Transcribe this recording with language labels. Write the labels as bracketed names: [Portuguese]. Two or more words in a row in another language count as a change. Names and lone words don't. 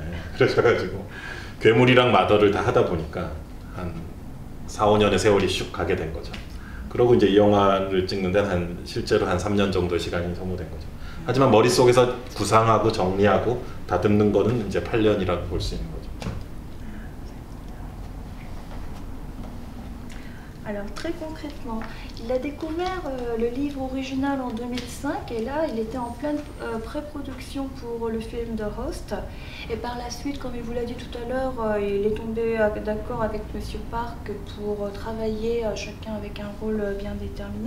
[Korean] 그래가지고 괴물이랑 마더를 다 하다 보니까 한 4, 5년의 세월이 슉 가게 된 거죠. 그러고 이제 이 영화를 찍는데 실제로 한 3년 정도의 시간이 소모된 거죠. 하지만 머릿속에서 구상하고 정리하고 다듬는 거는 이제 8년이라고 볼 수 있는 거죠. [French] Alors très concrètement, il a découvert le livre original en 2005 et là il était en pleine pré-production pour le film de Host et par la suite, comme il vous l'a dit tout à l'heure, il est tombé d'accord avec Monsieur Park pour travailler chacun avec un rôle bien déterminé.